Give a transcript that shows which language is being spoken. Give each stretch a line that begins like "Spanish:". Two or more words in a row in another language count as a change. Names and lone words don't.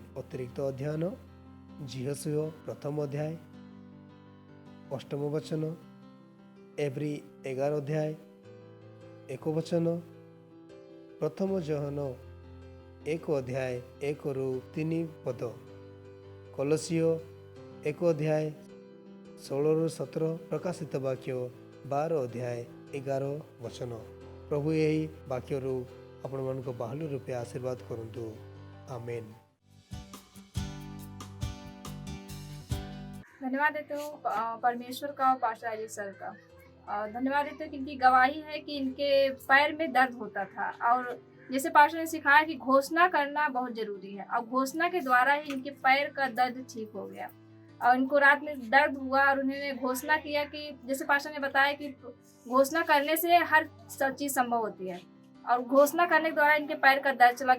Odia: ଅତିରିକ୍ତ ଅଧ୍ୟୟନ ଯୀହୋଶୁଆ 1 ଅଧ୍ୟାୟ 8 ବଚନ ଏଭ୍ରି 11 ଅଧ୍ୟାୟ 1 ବଚନ 1 ଜହନ 1 ଅଧ୍ୟାୟ 1-3 ପଦ କଲୋସିଓ 1 ଅଧ୍ୟାୟ 16-17 ପ୍ରକାଶିତ ବାକ୍ୟ 12 ଅଧ୍ୟାୟ 11 ବଚନ। ପ୍ରଭୁ ଏହି ବାକ୍ୟରୁ ଆପଣମାନଙ୍କୁ ବାହୁଲ୍ୟ ରୂପେ ଆଶୀର୍ବାଦ କରନ୍ତୁ।
Hindi: आमेन। धन्यवाद देते हो परमेश्वर का और पास्टर अजय सर का। धन्यवाद देते हो कि इनकी गवाही है कि इनके पैर में दर्द होता था और जैसे पास्टर ने सिखाया कि घोषणा करना बहुत जरूरी है और घोषणा के द्वारा ही इनके पैर का दर्द ठीक हो गया और इनको रात में दर्द हुआ और उन्होंने घोषणा किया कि जैसे पास्टर ने बताया कि घोषणा करने से हर चीज़ संभव होती है और घोषणा करने के द्वारा इनके पैर का दर्द चला गया।